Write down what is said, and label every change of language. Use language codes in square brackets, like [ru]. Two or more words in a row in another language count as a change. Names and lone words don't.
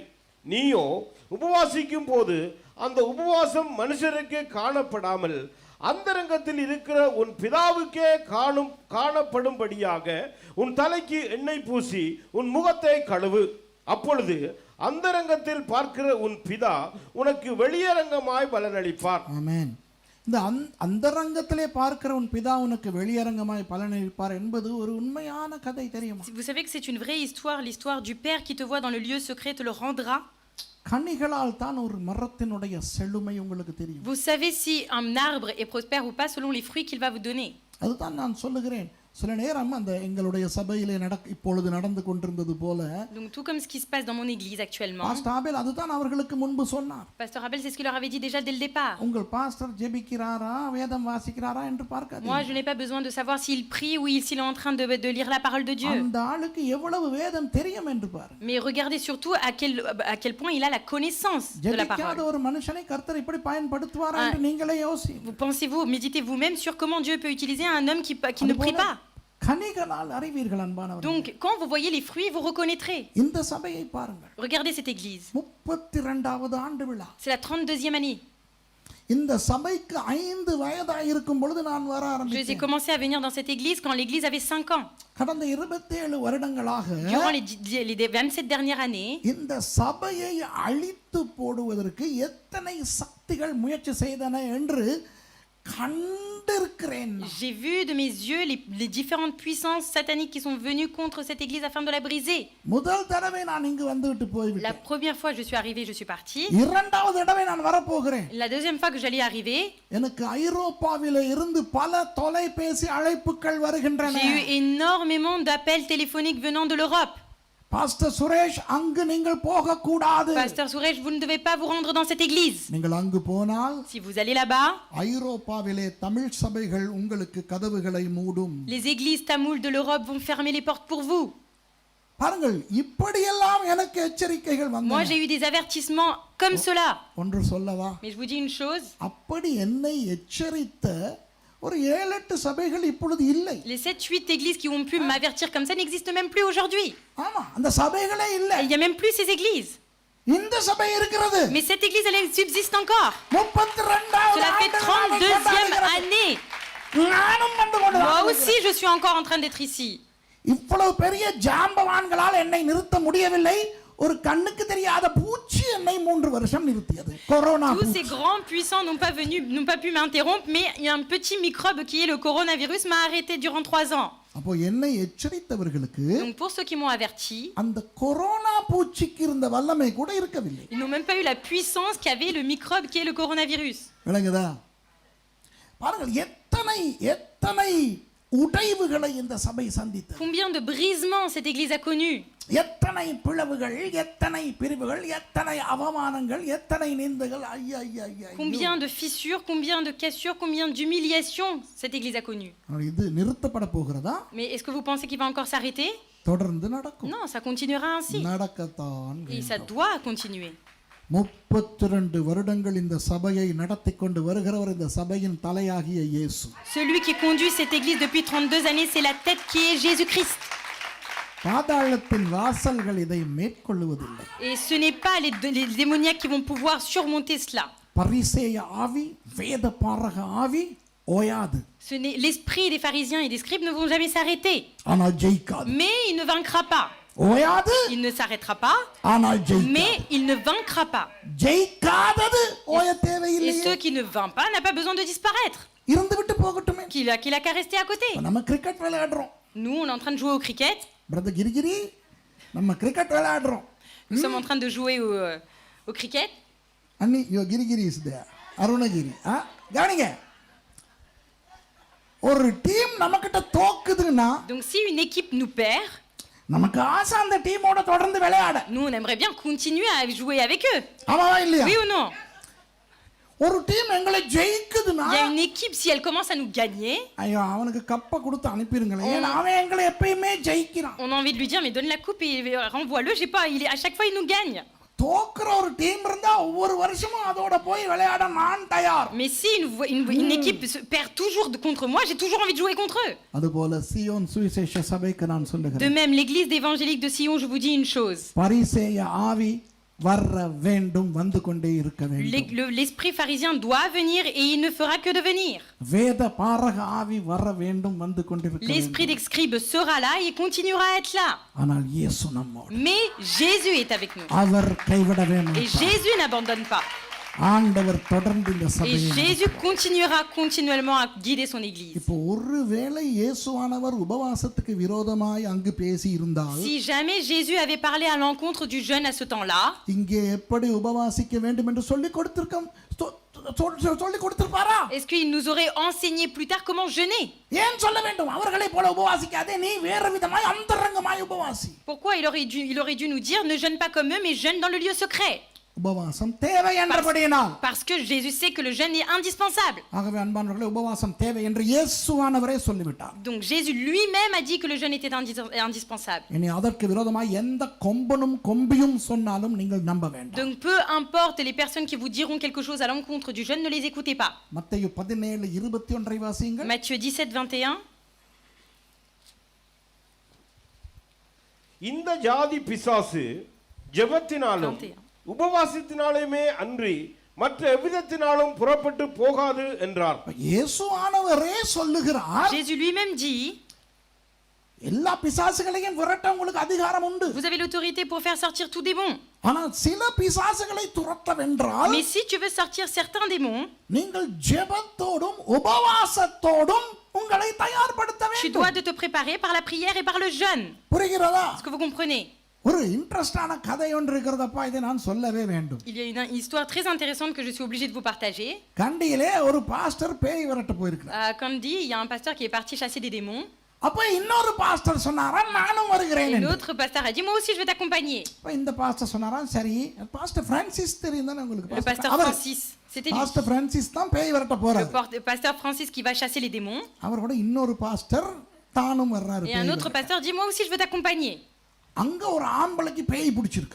[ta] நீயோ உபவாசிக்கும் போது அந்த உபவாசம் மனுஷருக்கே காணப்படாமல் அந்தரங்கத்தில் இருக்கிற உன் பிதாவுக்கே காணப்படும்படியாக உன் தலைக்கு எண்ணெய் பூசி உன் முகத்தை கழுவு. அப்பொழுது அந்தரங்கத்தில் பார்க்கிற உன் பிதா உனக்கு வெளியரங்கமாய் பலனளிப்பார். ஆமென். இந்த அந்தரங்கத்திலே பார்க்கிற உன் பிதா உனக்கு வெளியரங்கமாய் பலனளிப்பார் என்பது ஒரு உண்மையான கதை தெரியுமா? [fr] Vous savez que c'est une vraie histoire, l'histoire du Père qui te voit dans le lieu secret te le rendra. [ta] கனிகளால் தான் ஒரு மரத்தினுடைய செழுமை உங்களுக்கு தெரியும். [fr] Vous savez si un arbre est prospère ou pas selon les fruits qu'il va vous donner. [ta] அதுதான் நான் சொல்லுகிறேன். சில நேரம் அந்த எங்களுடைய சபையிலே இப்பொழுது நடந்து கொண்டிருந்தது போல [fr] Donc tout comme ce qui se passe dans mon église actuellement. [ta] பாஸ்டர் ஆபேல் அதுதான் அவர்களுக்கு முன்பு சொன்னார். [fr] Pasteur Abel, c'est ce qu'il leur avait dit déjà dès le départ. [ta] உங்கள் பாஸ்டர் ஜெபிக்கிறாரா வேதம் வாசிக்கிறாரா என்று பார்க்காதீங்க. [fr] Moi je n'ai pas besoin de savoir s'il prie ou s'il est en train de lire la parole de Dieu. [ta] அந்த ஆளுக்கு எவ்வளவு வேதம் தெரியும் என்று பாருங்க. [fr] Mais regardez surtout à quel point il a la connaissance de la parole. [ta] ஜெபிக்காத ஒரு மனுஷனை கர்த்தர் இப்படி பயன்படுத்துவாரா என்று நீங்களே யோசிங்க. [fr] Vous pensez-vous, méditez vous-même sur comment Dieu peut utiliser un homme qui ne prie pas. [ta] கனிகளால் அறிவீர்கள் அன்பானவர்களே. [fr] Donc quand vous voyez les fruits, vous reconnaîtrez. [ta] இந்த சபையை பாருங்கள். [fr] Regardez cette église. [ta] 32வது ஆண்டு விழா. [fr] C'est la 32e année. [ta] இந்த சபைக்கு 5 வயதாக இருக்கும் பொழுது நான் வர ஆரம்பித்தேன். [fr] J'ai commencé à venir dans cette église quand l'église avait 5 ans. [ta] கடந்த 27 வருடங்களாக [fr] Durant les 27 dernières années, [ta] இந்த சபையை அழித்து போடுவதற்கு எத்தனை சக்திகள் முயற்சி செய்தன என்று கண்டிருக்கிறேன். [fr] j'ai vu de mes yeux les différentes puissances sataniques qui sont venues contre cette église afin de la briser. [ta] முதல் தடவை நான் இங்கு வந்துவிட்டு போய்விட்டேன். [fr] La première fois je suis arrivé, je suis parti. [ta] இரண்டாவது தடவை நான் வர போகிறேன். [fr] La deuxième fois que j'allais arriver, [ta] எனக்கு ஐரோப்பாவிலே இருந்து பல தொலைபேசி அழைப்புகள் வருகின்றன. [fr] j'ai eu énormément d'appels téléphoniques venant de l'Europe. [ta] பாஸ்டர் சுரேஷ் அங்கு நீங்கள் போக கூடாது. [fr] Pasteur Suresh, vous ne devez pas vous rendre dans cette église. [ta] நீங்கள் அங்கு போனால் [fr] Si vous allez là-bas, [ta] ஐரோப்பாவிலே தமிழ் சபைகள் உங்களுக்கு கதவுகளை மூடும். [fr] les églises tamoules de l'Europe vont fermer les portes pour vous. [ta] பாருங்கள் இப்படியெல்லாம் எனக்கு எச்சரிக்கைகள் வந்தன. [fr] Moi j'ai eu des avertissements comme cela. [ta] ஒன்று சொல்லவா? [fr] Mais je vous dis une chose, [ta] அப்படி என்னை எச்சரித்த ஒரு 7-8 சபைகள் இப்பொழுது இல்லை. [fr] les 7-8 églises qui ont pu m'avertir comme ça n'existent même plus aujourd'hui. [ta] ஆமா அந்த சபைகளே இல்ல. [fr] Il y a même plus ces églises. [ta] இந்த சபை இருக்கிறது. [fr] Mais cette église elle subsiste encore. [ta] 32வது [fr] Cela fait 32e année. [ta] நானும் வந்து கொண்டு [fr] Moi aussi je suis encore en train d'être ici. [ta] இவ்வளவு பெரிய ஜாம்பவான்களால் என்னை நிறுத்த முடியவில்லை. ஒரு கண்ணுக்கு தெரியாத பூச்சி என்னை 3 வருஷம் நிறுத்தியது. கொரோனா. [fr] Tous ces grands puissants n'ont pas pu m'interrompre, mais il y a un petit microbe qui est le coronavirus m'a arrêté durant 3 ans. [ta] அப்போ என்னை எச்சரித்தவர்களுக்கு [fr] Donc pour ceux qui m'ont averti, [ta] அந்த கொரோனா பூச்சிக்கு இருந்த வல்லமை கூட இருக்கவில்லை. [fr] ils n'ont même pas eu la puissance qu'avait le microbe qui est le coronavirus. [ta] விளங்குதா? பாருங்கள் எத்தனை உடைவுகளை இந்த சபை சந்தித்தது. [fr] Combien de brisements cette église a connu. [ta] எத்தனை பிளவுகள் எத்தனை பிரிவுகள் எத்தனை அவமானங்கள் எத்தனை நிந்தைகள். ஐயா [fr] Combien de fissures, combien de cassures, combien d'humiliations cette église a connu. [ta] இது நிறுத்தப்பட போகிறதா? [fr] Mais est-ce que vous pensez qu'il va encore s'arrêter? [ta] தொடர்ந்து நடக்கும். [fr] Non, ça continuera ainsi. [ta] நடக்கத்தான். [fr] Et ça doit continuer. [ta] 32 வருடங்கள் இந்த சபையை நடத்தி கொண்டு வருகிறவர் இந்த சபையின் தலையாகிய இயேசு. [fr] Celui qui conduit cette église depuis 32 années, c'est la tête qui est Jésus-Christ. [ta] பாதாளத்தின் வாசல்கள் இதை மேற்கொள்ளுவதில்லை. [fr] Et ce n'est pas les démoniaques qui vont pouvoir surmonter cela. [ta] பரிசேய ஆவி வேத பாரக ஆவி ஓயாது. [fr] L'esprit des pharisiens et des scribes ne vont jamais s'arrêter. [ta] ஆனா ஜெயிக்காது. [fr] Mais il ne vaincra pas. [ta] ஓயாது. [fr] Il ne s'arrêtera pas. [ta] ஆனா ஜெயிக்காது. [fr] Mais il ne vaincra pas. [ta] ஜெயிக்காதது ஓய தேவையில்லை. [fr] Et ceux qui ne vainquent pas n'a pas besoin de disparaître. [ta] இருந்து விட்டு போகட்டுமே. [fr] Qu'il a qu'à rester à côté. [ta] நம்ம கிரிக்கெட் விளையாடுறோம். [fr] Nous on est en train de jouer au cricket. [ta] பிரதர் கிரிகிரி நம்ம கிரிக்கெட் விளையாடுறோம். [fr] Nous sommes en train de jouer au cricket. [ta] அண்ணி யோ கிரிகிரி [en] is there. [ta] அருணகிரி. கவனிங்க. ஒரு டீம் நமக்கிட்ட தோக்குதுன்னா [fr] Donc si une équipe nous perd, [ta] நமக்கு ஆசை அந்த டீமோட தொடர்ந்து விளையாட. [fr] nous on aimerait bien continuer à jouer avec eux. [ta] ஆமாவா இல்லையா? [fr] Oui ou non? [ta] ஒரு டீம் எங்களை ஜெயிக்குதுனா [fr] Il y a une équipe, si elle commence à nous gagner, [ta] ஐயோ அவனுக்கு கப்பை கொடுத்து அனுப்பிருங்களேன், ஏன்னா அவன் எங்களை எப்பயுமே ஜெயிக்கிறான். [fr] on a envie de lui dire mais donne la coupe et renvoie-le, j'ai pas, à chaque fois il nous gagne. [ta] தோக்குற ஒரு டீம் இருந்தா ஒவ்வொரு வருஷமும் அதோட போய் விளையாட நான் தயார். [fr] Mais si une équipe perd toujours contre moi, j'ai toujours envie de jouer contre eux. [ta] அதுபோல சீயோன் சுவிசேஷ சபைக்கு நான் [fr] De [ta] சொல்லுகிறேன், [fr] même, l'église évangélique de Sion, je vous dis une chose. [ta] பரிசேய ஆவி வர வேண்டும், வந்து கொண்டே இருக்க வேண்டும். [fr] L'esprit pharisien doit venir et il ne fera que devenir. [ta] வேத பாரக ஆவி வர வேண்டும், வந்து கொண்டிருக்க வேண்டும். [fr] L'esprit d'escribe sera là et continuera à être là. [ta] ஆனால் இயேசு நம்மோடு, [fr] Mais Jésus est avec nous. [ta] அவர் கைவிடவே [fr] Et [ta] மாட்டார். [fr] Jésus n'abandonne pas. [ta] ஆண்டவர் தொடர்ந்து இந்த [fr] Et [ta] சபையை [fr] Jésus continuera continuellement à guider son église. [ta] இப்போ ஒருவேளை இயேசுவானவர் உபவாசத்துக்கு விரோதமாய் அங்கு பேசி இருந்தால், [fr] Si jamais Jésus avait parlé à l'encontre du jeûne à ce temps-là, [ta] இங்கே எப்படி உபவாசிக்க வேண்டும் என்று சொல்லி கொடுத்திருப்பாரா? [fr] est-ce qu'il nous aurait enseigné plus tard comment jeûner? [ta] ஏன் சொல்ல வேண்டும் அவர்களை போல உபவாசிக்காதே, நீ வேறு விதமாய் அந்தரங்கமாய் உபவாசி? [fr] Pourquoi il aurait dû nous dire ne jeûne pas comme eux mais jeûne dans le lieu secret? [ta] உபவாசம் தேவை என்றபடியினால், [fr] Parce que Jésus sait que le jeûne est indispensable. [ta] ஆகவே அன்பானவர்களே, உபவாசம் தேவை என்று இயேசுவானவரே சொல்லிவிட்டார். [fr] Donc Jésus lui-même a dit que le jeûne était indispensable. [ta] இனி அதற்கு விரோதமாய் எந்த கொம்பனும் கொம்பியும் சொன்னாலும் நீங்கள் நம்ப வேண்டாம். [fr] Donc peu importe les personnes qui vous diront quelque chose à l'encontre du jeûne, ne les écoutez pas. [ta] மத்தேயு 17:21 வாசியுங்கள். [fr] Matthieu 17:21. [ta] இந்த ஜாதி பிசாசு ஜெபத்தினாலும் [fr] 21. [ta] உபவாசத்தினாலுமே அன்றி மற்ற எவ்விதத்தினாலும் புறப்பட்டு போகாது என்றார். இயேசுவானவரே சொல்லுகிறார், [fr] Jésus lui-même dit, [ta] எல்லா பிசாசுகளையும் விரட்ட உங்களுக்கு அதிகாரம் உண்டு. [fr] vous avez l'autorité pour faire sortir tout démon. [ta] ஆனால் சில பிசாசுகளை துரத்தவென்றால், [fr] Mais si tu veux sortir certains démons, [ta] நீங்கள் ஜெபத்தோடும் உபவாசத்தோடும் உங்களை தயார்படுத்த [fr] tu [ta] வேண்டும். [fr] dois te préparer par la prière et par le jeûne. [ta] புரிகிறதா? [fr] Est-ce que vous comprenez? [ta] ஒரு இன்ட்ரெஸ்டான கதை ஒன்று இருக்கிறதப்பா, இதை நான் சொல்லவே வேண்டும். [fr] Il y a une histoire très intéressante que je suis obligée de vous partager. [ta] கண்டியிலே ஒரு பாஸ்டர் பேய் விரட்ட போயிருக்கிறார். [fr] Comme dit, il y a un pasteur qui est parti chasser des démons. [ta] அப்ப இன்னொரு பாஸ்டர் சொன்னாரா நானும் வருகிறேன் [fr] Et [ta] என்று. [fr] l'autre pasteur a dit, moi aussi je vais t'accompagner. [ta] அப்ப இந்த பாஸ்டர் சொன்னாரா, சரி. பாஸ்டர் பிரான்சிஸ் தெரியும் தானே உங்களுக்கு? [fr] Le pasteur Francis, c'était lui. [ta] பாஸ்டர் பிரான்சிஸ் தான் பேய் விரட்ட [fr] Le [ta] போறாரு. [fr] pasteur Francis qui va chasser les démons. [ta] அவரோட இன்னொரு பாஸ்டர் தானும் வர்றாரு. [fr] Et un autre pasteur dit, moi aussi je veux t'accompagner. [ta] அங்க ஒரு ஆம்பளைக்கு பேய் பிடிச்சிருக்கு.